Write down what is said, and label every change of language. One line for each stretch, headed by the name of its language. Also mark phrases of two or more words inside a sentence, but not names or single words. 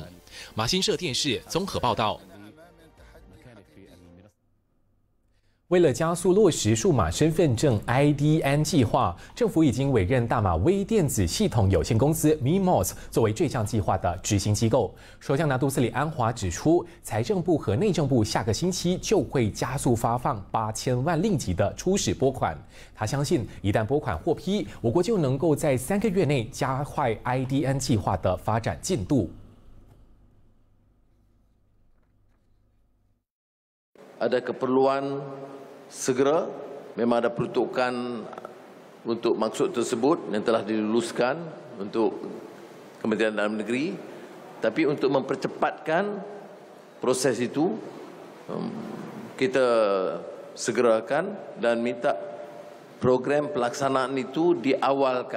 Chinese: 马新社电视综合报道。为了加速落实数码身份证 IDN 计划，政府已经委任大马微电子系统有限公司 MIMOS 作为这项计划的执行机构。首相拿督斯里安华指出，财政部和内政部下个星期就会加速发放8000万令吉的初始拨款。他相信，一旦拨款获批，我国就能够在3个月内加快 IDN 计划的发展进度。
Malay: Ada keperluan segera, memang ada peruntukan untuk maksud tersebut yang telah diluluskan untuk Kementerian Dalam Negeri, tapi untuk mempercepatkan proses itu kita segerakan dan minta program pelaksanaan itu diawalkan.